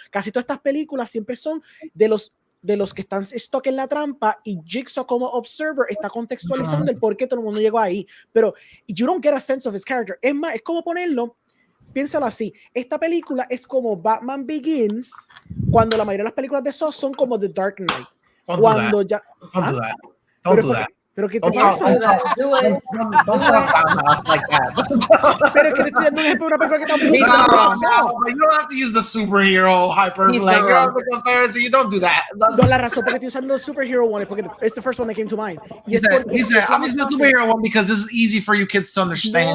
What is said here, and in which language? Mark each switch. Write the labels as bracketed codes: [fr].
[es] Casi todas estas películas siempre son de los que están stuck en la trampa, y Jigsaw como observer está contextualizando el por qué todo el mundo llegó ahí, pero [en] you don't get a sense of his character. [es] Es más, es como ponerlo, piénsalo así, esta película es como Batman Begins, cuando la mayoría de las películas de Saw son como The Dark Knight. Cuando ya... [en] Don't do that. [es] Pero que te pasa. [en] Don't talk about us like that. [es] Pero que te estoy dando un ejemplo de una película que está muy [en] you don't have to use the superhero hyper like the comparison. You don't do that. [es] No, la razón por que estoy usando [en] the superhero one [es] es porque [en] it's the first one that came to mind. He said, I'm using the superhero one because this is easy for you kids to understand.